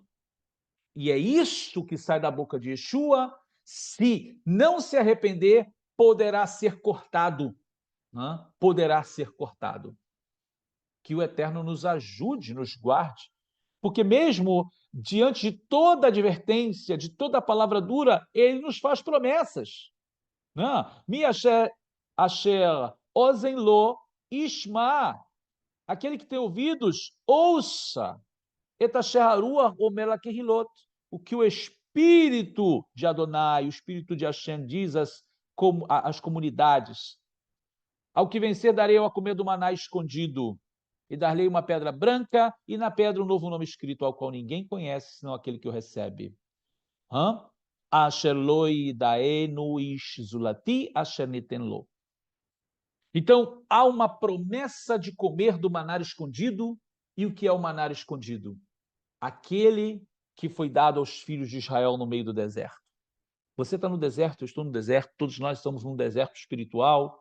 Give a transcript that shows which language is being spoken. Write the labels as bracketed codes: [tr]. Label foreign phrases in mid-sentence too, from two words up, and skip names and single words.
[pt] E é isso que sai da boca de Yeshua, se não se arrepender, poderá ser cortado. Não? Poderá ser cortado. Que o Eterno nos ajude, nos guarde, porque mesmo diante de toda advertência, de toda a palavra dura, ele nos faz promessas. [he] מי אשר אוזן לו ישמע. [pt] Aquele que tem ouvidos, ouça. [he] את אשר הרוח אומר לקהילות. [pt] O que o Espírito de Adonai, o Espírito de Hashem diz às comunidades, Ao que vencer, darei eu a comer do maná escondido, e dar-lhe uma pedra branca, e na pedra um novo nome escrito, ao qual ninguém conhece, senão aquele que o recebe. [he] אשר לא ידענו איש זולתי אשר ניתן לו. [pt] Então, há uma promessa de comer do maná escondido. E o que é o maná escondido? Aquele que foi dado aos filhos de Israel no meio do deserto. Você está no deserto, eu estou no deserto, todos nós estamos num deserto espiritual.